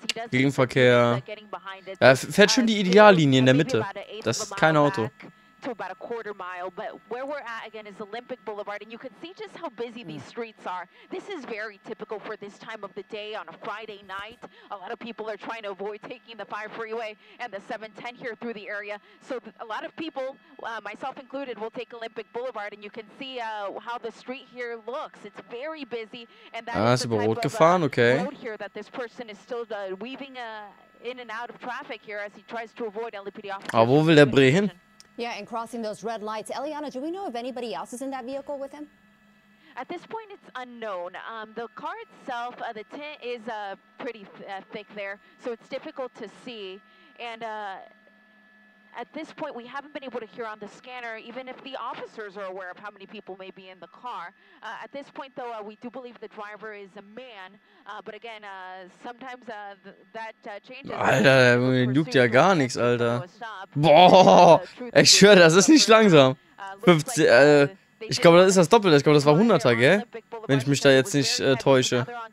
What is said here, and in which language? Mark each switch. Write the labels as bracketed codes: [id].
[de] Gegenverkehr. Er fährt schön die Ideallinie in der Mitte. Das ist kein Auto. [en] To about a quarter mile, but where we're at again is Olympic Boulevard, and you can see just how busy these streets are. This is very typical for this time of the day on a Friday night. A lot of people are trying to avoid taking the 5 freeway and the 710 here through the area. So a lot of people, myself included, will take Olympic Boulevard, and you can see how the street here looks. It's very busy, and that is the type of road here that this person is still weaving in and out of traffic here as he tries to avoid LAPD officers. [de] Aber wo will der Bre hin? [en] Yeah, and crossing those red lights. Eliana, do we know if anybody else is in that vehicle with him? At this point, it's unknown. The car itself, the tint is pretty thick there, so it's difficult to see. And at this point, we haven't been able to hear on the scanner, even if the officers are aware of how many people may be in the car. At this point, though, we do believe the driver is a man. But again, sometimes that changes. [de] Alter, der juckt ja gar nichts, Alter. Boah, ich schwöre, das ist nicht langsam. 50, ich glaube, das ist das Doppelte. Ich glaube, das war 100er, gell? Wenn ich mich da jetzt nicht täusche.